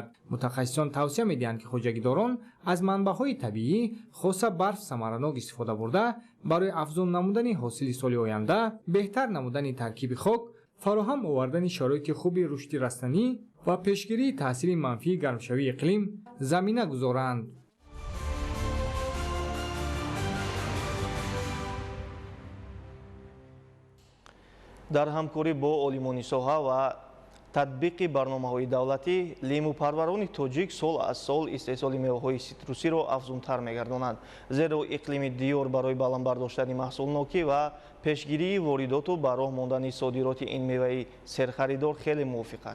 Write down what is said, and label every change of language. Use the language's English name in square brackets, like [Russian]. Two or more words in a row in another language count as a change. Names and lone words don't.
[Tajik] متخصصان توصیه می‌دهند که خوجگیداران از منبع‌های طبیعی خاصه برف ثمرناک استفاده برده برای افزون نمودن حاصل سال آینده، بهتر نمودن ترکیب خاک، فراهم آوردن شرایط خوب رشد رستنی و پیشگیری تاثیر منفی گرمشوی اقلیم زمینه گذارند. дар ҳамкорӣ бо олимони соҳа ва татбиқи барномаҳои давлатӣ лимӯпарварони тоҷик сол аз сол истеҳсоли меваҳои ситрусиро афзунтар мегардонанд, зеро иқлими диёр барои баландбардоштани маҳсулнокӣ ва пешгирии воридоту ба роҳ мондани содироти ин меваи серхаридор хеле мувофиқ аст.